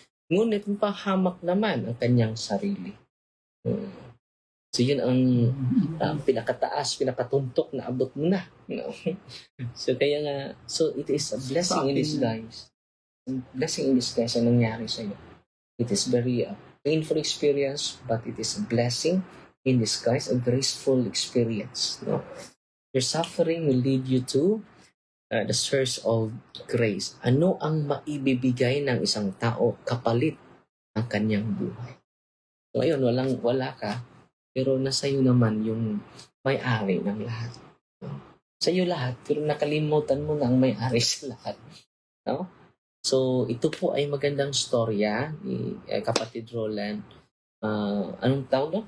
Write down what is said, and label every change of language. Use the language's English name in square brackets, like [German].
[Filipino] Ngunit pahamak naman ang kanyang sarili. So, yun ang pinakataas, pinakatuntok na abot mo na. No? So, kaya nga, [English] so it is a blessing in disguise. Blessing in disguise [Filipino] ang nangyari sa'yo. [English] It is very painful experience, but it is a blessing in disguise, a graceful experience. No? Your suffering will lead you to the source of grace. [Filipino] Ano ang maibibigay ng isang tao kapalit ng kanyang buhay? So, ngayon, wala ka, pero nasa iyo naman yung may-ari ng lahat. No? Sa iyo lahat, pero nakalimutan mo na ang may-ari sa lahat. No? So, ito po ay magandang storya ni kapatid Roland. Anong tawag doon?